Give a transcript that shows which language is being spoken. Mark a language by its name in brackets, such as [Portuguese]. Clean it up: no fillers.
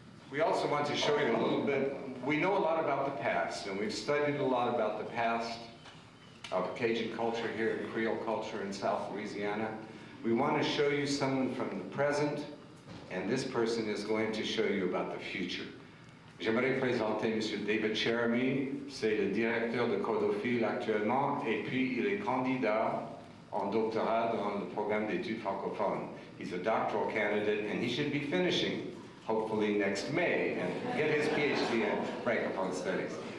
[English] We also want to show you a little bit, we know a lot about the past, and we've studied a lot about the past of Cajun culture here and Creole culture in South Louisiana. We want to show you someone from the present, and this person is going to show you about the future. [French] J'aimerais présenter M. David Cheremy, c'est le directeur de Codophile actuellement, et puis il est candidat en doctorat dans le programme d'études francophones. [English] He's a doctoral candidate, and he should be finishing hopefully next May, and get his PhD in Francophone Studies.